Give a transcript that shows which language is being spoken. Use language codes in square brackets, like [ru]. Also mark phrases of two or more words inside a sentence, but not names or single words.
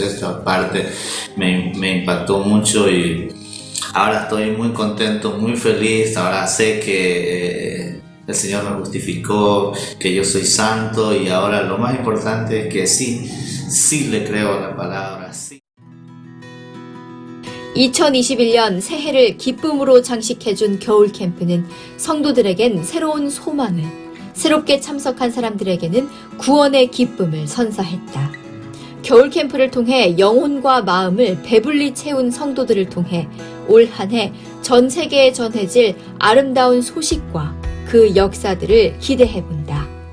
[es] Esta parte me impactó mucho y ahora estoy muy contento, muy feliz. Ahora sé que el Señor me justificó, que yo soy santo, y ahora lo más importante es que sí le creo a la palabra. Sí. [ko] 2021년 새해를 기쁨으로 장식해준 겨울 캠프는 성도들에겐 새로운 소망을, 새롭게 참석한 사람들에게는 구원의 기쁨을 선사했다. 겨울 캠프를 통해 영혼과 마음을 배불리 채운 성도들을 통해 올 한 해 전 세계에 전해질 아름다운 소식과 그 역사들을 기대해본다.